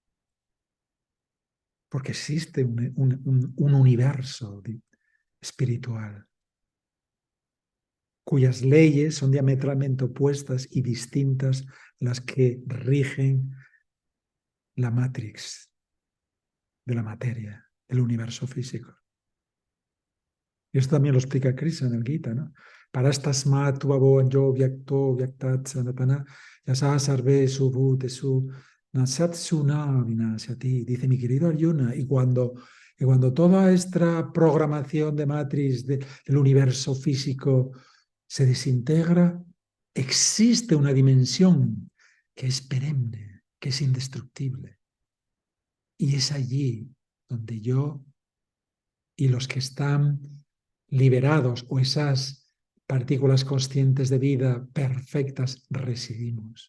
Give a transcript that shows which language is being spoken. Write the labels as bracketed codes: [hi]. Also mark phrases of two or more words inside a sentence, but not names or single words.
[es] porque existe un universo espiritual cuyas leyes son diametralmente opuestas y distintas las que rigen la Matrix de la materia, el universo físico. Y esto también lo explica Krishna en el Gita, ¿no? [sa] परस्तस्मात्तु भावोऽन्योऽव्यक्तोऽव्यक्तात्सनातनः यः स सर्वेषु भूतेषु नश्यत्सु न विनश्यति. [es] Dice mi querido Arjuna, y cuando toda esta programación de matriz del universo físico se desintegra, existe una dimensión que es perenne, que es indestructible. Y es allí donde yo y los que están liberados o esas partículas conscientes de vida perfectas residimos.